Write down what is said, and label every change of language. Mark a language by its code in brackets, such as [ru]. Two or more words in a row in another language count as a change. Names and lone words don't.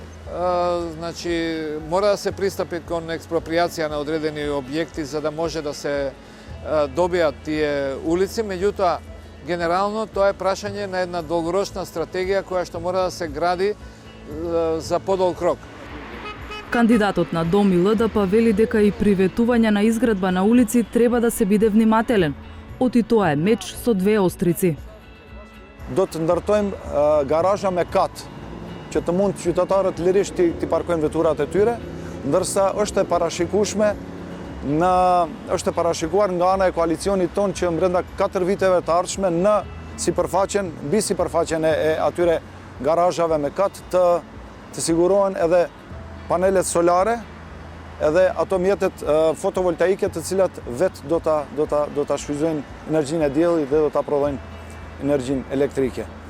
[mk] Значи, мора да се пристапи кон експроприација на одредени објекти за да може да се добијат тие улици, меѓутоа генерално тоа е прашање на една долгорочна стратегија која што мора да се гради за подолг рок. Кандидатот на Дом и ЛДП вели дека и при ветување на изградба на улици треба да се биде внимателен. Оти тоа е меч со две острици. [sq] Do të ndërtojmë garazha me kat, që të mund qytetarët lirisht t'i parkojnë veturat e tyre, ndërsa është e parashikueshme на është e parashikuar nga ana e koalicionit ton që brenda 4 viteve të ardhshme në sipërfaqen, mbi sipërfaqen e atyre garazhave me kat të sigurohen edhe panelet solare, edhe ato mjetet fotovoltaike të cilat vetë do ta shfrytëzojnë energjinë e diellit dhe do ta prodhojnë energjinë elektrike.